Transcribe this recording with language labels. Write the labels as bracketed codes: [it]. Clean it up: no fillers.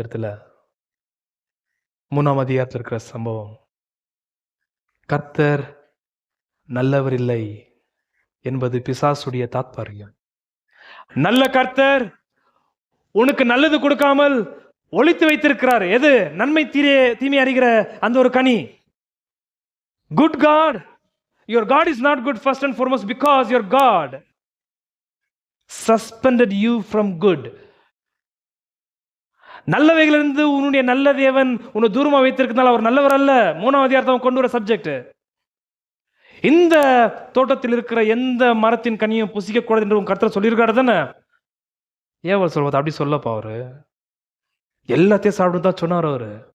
[ta] இந்த இடத்துல 3ஆம் அதிகாரத்தில் இருக்கிற சம்பவம், கர்த்தர் நல்லவர் இல்லை என்பது பிசாசுடைய தாத்பரியம். நல்ல கர்த்தர் உனக்கு நல்லது கொடுக்காமல் ஒளித்து வைத்திருக்கிறார். எது? நன்மை தீமை அறிகிற அந்த ஒரு கனி. [en] Good God, your God is not good first and foremost because your God suspended you from good. [ta] நல்லவைகளிலிருந்து உன்னுடைய நல்ல தேவன் உன்னை தூரமா வைத்திருக்கிறதால அவர் நல்லவர் அல்ல. 3ஆம் அதிகாரத்தை கொண்டு வர சப்ஜெக்ட். இந்த தோட்டத்தில் இருக்கிற எந்த மரத்தின் கனியும் புசிக்க கூடாது என்று உன் கர்த்தர் சொல்லியிருக்காரு தானே. ஏன் சொல்வது? அப்படி சொல்லப்பா அவரு எல்லாத்தையும் சாப்பிட்டு தான் சொன்னார் அவரு.